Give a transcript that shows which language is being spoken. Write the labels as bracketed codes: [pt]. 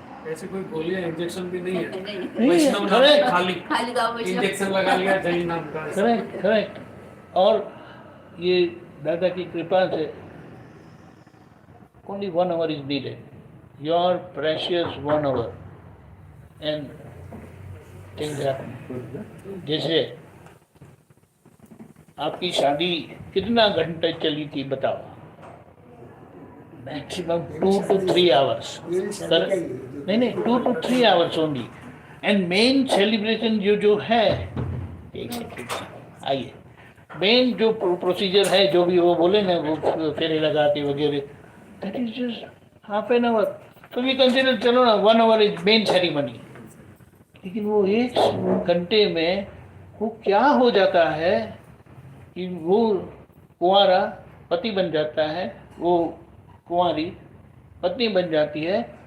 [hi] ऐसे कोई गोलियां इंजेक्शन भी नहीं है. नहीं, वैष्णव नाम [en] correct. [hi] खाली खाली गाँव वैष्णव. इंजेक्शन लगा लिया जैन नाम का. [en] Correct correct. [hi] और ये दादा की कृपा से [en] only 1 hour is needed, your precious 1 hour, and things happen. [hi] जैसे आपकी शादी कितना घंटे चली थी बताओ? [en] Maximum 2 to 3 hours. नहीं 2 to 3 hours only. [hi] And main celebration जो है, एक सेकंड आइए, मेन जो प्रोसीजर है, जो भी वो बोले ना, वो फेरे लगाते वगैरह, [en] That is just half an hour. [hi] तो वी कंसिडर, चलो ना 1 hour इज मेन सेरेमनी. लेकिन वो 1 घंटे में वो क्या हो जाता है कि वो कुंवारा पति बन जाता है, वो कुंवारी पत्नी बन जाती है.